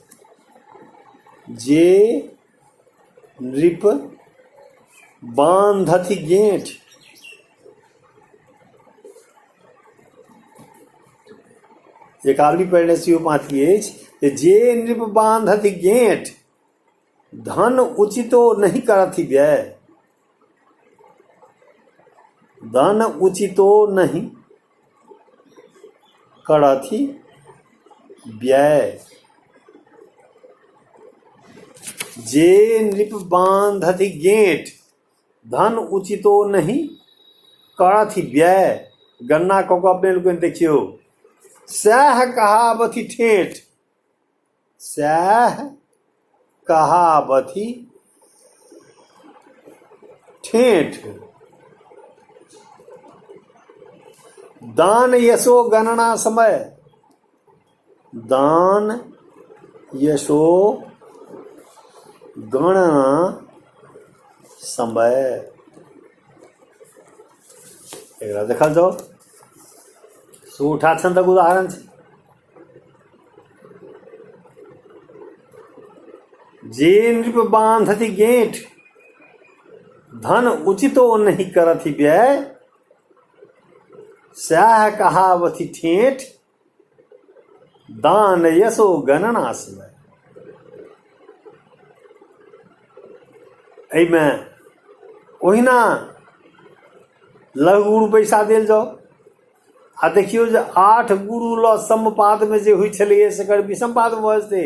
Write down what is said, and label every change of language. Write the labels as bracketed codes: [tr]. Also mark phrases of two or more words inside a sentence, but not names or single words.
[mai] जे नृप बांधत गेंठ, एकावली पढ़ने से पाती अछि, जे नृप बांधति गेंठ धन उचितो नहीं करथि व्यय। धन उचितो नहीं करथि व्यय। जे नृप बांधति गेंठ धन उचितो नहीं करथि व्यय। गन्ना को अपने लोग देखियो, सह कहावथि ठेठ। सह कहावथि ठेठ। दान यशो गणना समय। दान यशो गणना समय। एकरा देखल जाओ, सूठा छंदक उदाहरण छै। जे नृप बांधति गेंठ धन उचितो नहीं करथि व्यय। सह कहावथि ठेठ दान यशो गणना समय। एहिमे ओहिना लघु गुरु पैसा देल जाओ आ देखियो जे 8 गुरु ल समपाद में जे होइ छलैए सेकर विषम पाद भऽ जेतै।